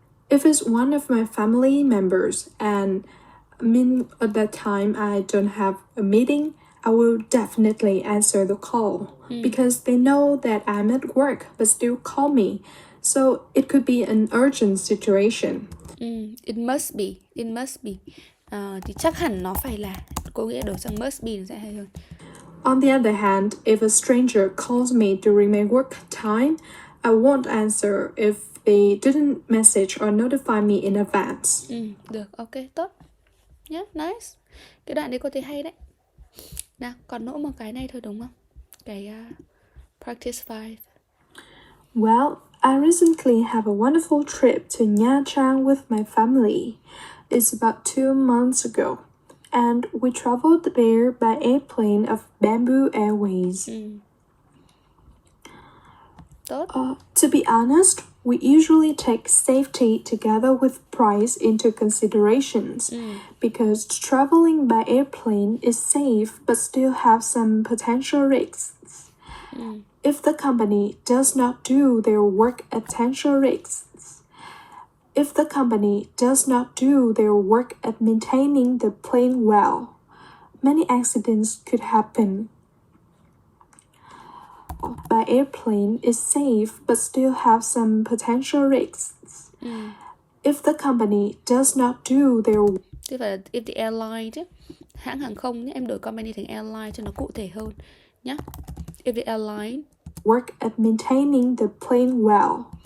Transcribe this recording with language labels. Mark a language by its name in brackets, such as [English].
[English] If it's one of my family members and at that time I don't have a meeting, I will definitely answer the call because they know that I'm at work but still call me. So it could be an urgent situation. It must be. [Vietnamese] Thì chắc hẳn nó phải là, có nghĩa đổi sang [English] must be [Vietnamese] nó sẽ hay hơn. [English] On the other hand, if a stranger calls me during my work time, I won't answer if they didn't message or notify me in advance. [Vietnamese] Được, ok, tốt. [English] Yeah, nice. [Vietnamese] Cái đoạn đấy cô thấy hay đấy. Nào, còn nỗ một cái này thôi đúng không? Cái practice 5. [English] Well, I recently had a wonderful trip to Nha Trang with my family. It's about 2 months ago, and we traveled there by airplane of Bamboo Airways. [Vietnamese] Tốt. [English] To be honest, we usually take safety together with price into considerations because traveling by airplane is safe but still have some potential risks. If the company does not do their work at potential risks, if the company does not do their work at maintaining the plane well, many accidents could happen. By airplane is safe but still have some potential risks. If the company does not do their [Vietnamese] Thế phải là [English] if the airline [Vietnamese] chứ. Hãng hàng không nhé, em đổi company thành airline cho nó cụ thể hơn nhá. [English] If the airline work at maintaining the plane well.